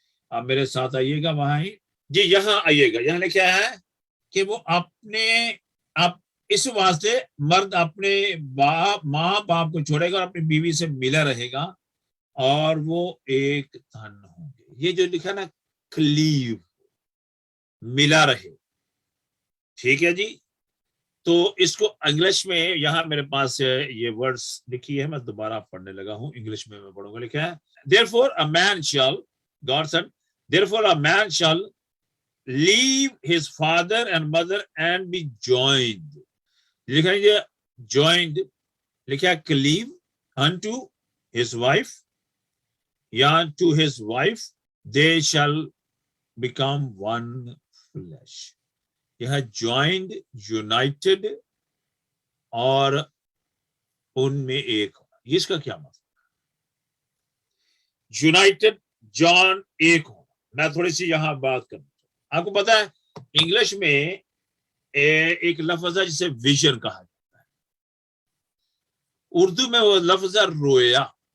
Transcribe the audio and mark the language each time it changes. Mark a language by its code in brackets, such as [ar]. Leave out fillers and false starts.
[hi] आप मेरे साथ आइएगा वहां ही जी, यहाँ आइएगा। यहाँ लिखा है कि वो आप इस वास्ते मर्द अपने माँ बाप को छोड़ेगा और अपनी बीवी से मिला रहेगा और वो एक तन होंगे। ये जो लिखा ना, क्लीव, मिला रहे, ठीक है जी। तो इसको इंग्लिश में, यहाँ मेरे पास ये वर्ड्स लिखी है, मैं दोबारा पढ़ने लगा हूं, इंग्लिश में मैं पढ़ूंगा। लिखा है, [en] therefore a man shall, God said, therefore a man shall leave his father and mother and be joined. [hi] लिखा है ये [en] joined, [hi] लिखा है [en] cleave unto his wife, या to his wife, they shall become one flesh. [hi] यह joined, united और उनमें एक होना, इसका क्या मतलब? यूनाइटेड, जॉन, एक होना। मैं थोड़ी सी यहां बात करूं, आपको पता है इंग्लिश में एक लफ्ज है जिसे विजन कहा जाता है, उर्दू में वो लफ्ज है रोया।